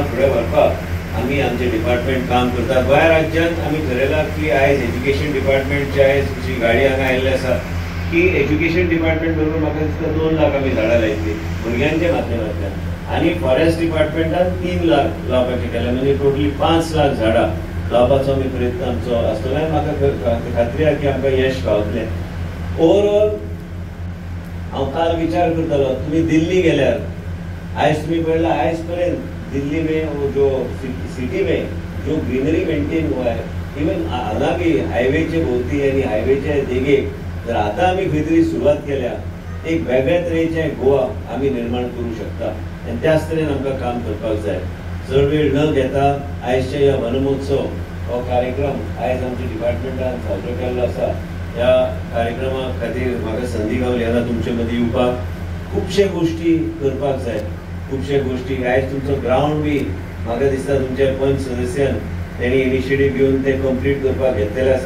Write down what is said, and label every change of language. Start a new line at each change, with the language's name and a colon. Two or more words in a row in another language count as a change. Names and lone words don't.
Konkani: फुडें व्हरपाक आमी आमचे डिपार्टमेंट काम करता गोंय राज्यांत आमी थारायलां की आयज
English: education department
Konkani: आयज जी गाडी हांगा आयिल्ली आसा की
English: education department
Konkani: बरोबर म्हाका दिसता 2 लाख आमी झाडां लायतली भुरग्यांच्या माध्यमांतल्यान आनी
English: forest department
Konkani: 3 लाख लावपाचें केलें म्हणजे टोटली 5 लाख झाडां लावपाचो आमी प्रयत्न आमचो आसतलो आनी म्हाका खात्री आसा की आमकां यश गावतलें ओवरऑल हांव काल विचार करतालो तुमी दिल्ली गेल्यार आयज तुमी पळयलां आयज पर्यंत
Hindi: दिल्ली में जो सिटी में जो ग्रीनरी मेंटेन हुआ है
Konkani: इवन हांगा बी हायवेचे भोवती आनी हायवेचे देगेक जर आतां आमी खंय तरी सुरवात केल्या एक वेगळ्या तरेचें गोवा आमी निर्माण करूं शकता आनी त्याच तरेन आमकां काम करपाक जाय चड वेळ न घेता आयजच्या ह्या वनमहोत्सव हो कार्यक्रम आयज आमच्या डिपार्टमेंटान साजरो केल्लो आसा ह्या कार्यक्रमा खातीर म्हाका संदी गावली आतां तुमचे मदीं येवपाक खुबशे गोश्टी करपाक जाय खुबशे गोश्टी आयज तुमचो ग्रावंड बी म्हाका दिसता तुमच्या पंच सदस्यान तेणी इनिशिएटीव घेवन ते कंप्लीट करपाक घेतलेले आसा